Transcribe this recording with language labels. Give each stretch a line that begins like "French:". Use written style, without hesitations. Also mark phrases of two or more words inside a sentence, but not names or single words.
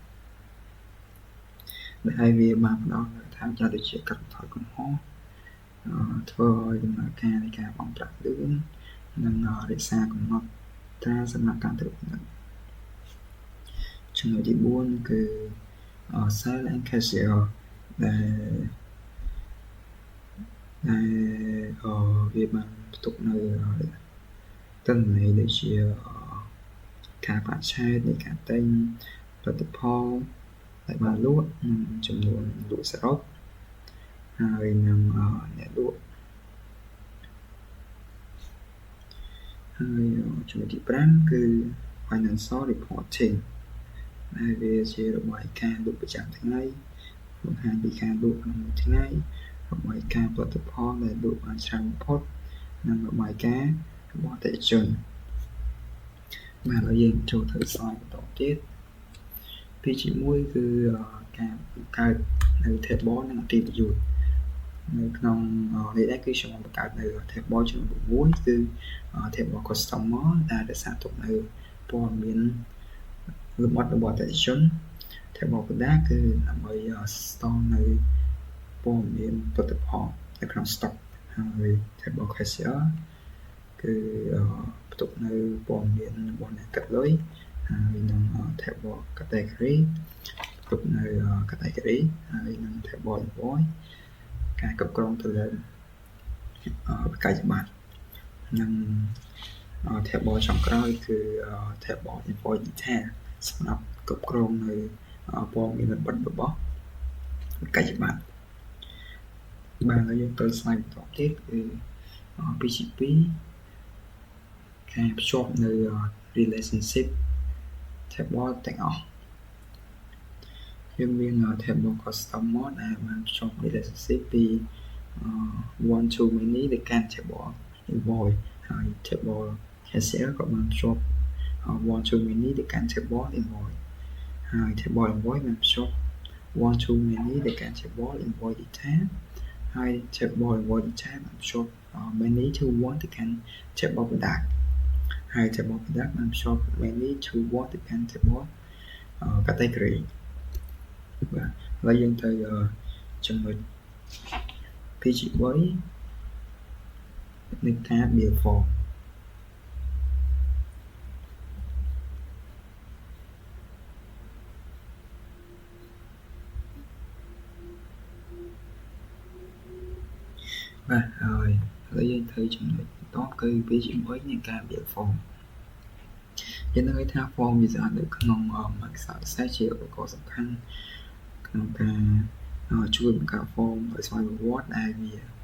Khmer: ដែលវាបានផ្ដល់នូវថាជាដូចជាកាត់បន្ថយកំហុសធ្វើឲ្យដំណើរការនៃការបង់ប្រាក់លឿននិងរក្សាកំណត់ត្រាសម្រាប់ការត្រួតពិនិត្យ ចំណុចទី4គឺ
English: sale and cashier
Khmer: ដែលវាបានផ្ទុកនៅទិន្នន័យដូចជាការប្រាក់ឆែកនៃការទិញផលិតផលដែលបានលក់និងចំនួនលក់សរុបហើយនឹងអ្នកលក់ ហើយចំណុចទី5គឺ
English: financial reporting
Khmer: ដែលវាជារបាយការណ៍លក់ប្រចាំថ្ងៃបង្ហាញពីការលក់ក្នុងមួយថ្ងៃរបាយការណ៍ផលិតផលដែលលក់បានច្រើនបំផុតនិងរបាយការ ណ៍របស់អតិថិជនបាទហើយយើងចូលទៅ slide បន្តទៀតពី1គឺការបង្កើតនៅ table និង attribute នៅក្នុងនេះដែរគឺខ្ញុំបង្កើតនៅ table ចំនួន6គឺ
English: table customer
Khmer: ដែលរក្សាទុកនៅព័ត៌មានលម្អិតរបស់អតិថិជន
English: tab of product
Khmer: គឺដើម្បី store នៅព័ត៌មានផលិ តផលនៅក្នុង stock ហើយ
English: tab of cashier
Khmer: គឺផ្ទុកនៅព័ត៌មានរបស់អ្នក កាត់លុយហើយនឹង
English: tab of category
Khmer: ផ្ទុកនៅ category ហើយនឹង
English: tab of invoice
Khmer: ការគ្រប់គ្រងទៅលើវិក័យប័ត្រនិង tab ចុងក្រោយគឺ
English: tab of invoice detail
Khmer: សម្រាប់គ្រប់គ្រងនៅព័ត៌មានលម្អិតរបស់វិក័យប័ត្របាទហើយយើងទៅ slide បន្តទៀតគឺ PGP ការភ្ជាប់នៅ
English: relationship table
Khmer: ទាំងអស់យើងមាន
English: table customer
Khmer: ដែលបានភ្ជាប់ relationship ពី
English: one to many
Khmer: ទៅកាន់
English: table invoice
Khmer: ហើយ
English: table cashier
Khmer: ក៏បានភ្ជាប់
English: one to many
Khmer: ទៅកាន់
English: table invoice
Khmer: ហើយ
English: table invoice
Khmer: បានភ្ជាប់
English: one to many
Khmer: ទៅកាន់
English: table invoice detail
Khmer: ហើយ
English: table invoice detail
Khmer: បានភ្ជាប់
English: many to one
Khmer: ទៅកាន់
English: table product
Khmer: ហើយ
English: table product
Khmer: បានភ្ជាប់
English: many to one
Khmer: ទៅកាន់
English: table category
Khmer: បាទឥឡូវយើងទៅចំណុច PG3 នៃការ
English: build form
Khmer: បាទហើយឥឡូវយើងទៅចំណុចបន្តគឺ PG3 នៃការ
English: build form
Khmer: យើងនឹងឃើញថា
English: form user
Khmer: នៅក្នុង Microsoft Access ជាឧបករណ៍សំខាន់ក្នុងការជួយបង្កើត form ឲ្យស្វ័យប្រវត្តិដែលវា